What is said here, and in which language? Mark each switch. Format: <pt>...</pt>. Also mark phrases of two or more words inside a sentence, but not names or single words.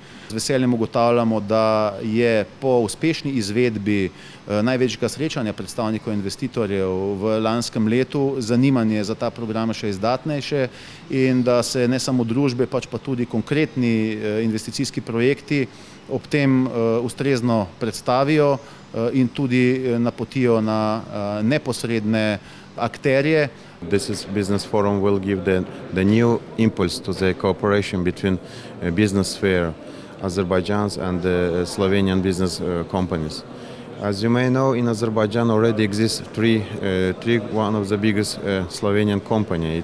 <sl>Z veseljem ugotavljamo, da je po uspešni izvedbi največjega srečanja predstavnikov investitorjev v lanskem letu zanimanje za ta program še izdatnejše in da se ne samo družbe, pač pa tudi konkretni investicijski projekti ob tem ustrezno predstavijo in tudi napotijo na neposredne akterje.</sl> <en>This business forum will give the new impulse to the cooperation between business sphere, Azerbaijan and the Slovenian business companies. As you may know, in Azerbaijan already exists one of the biggest Slovenian companies.</en>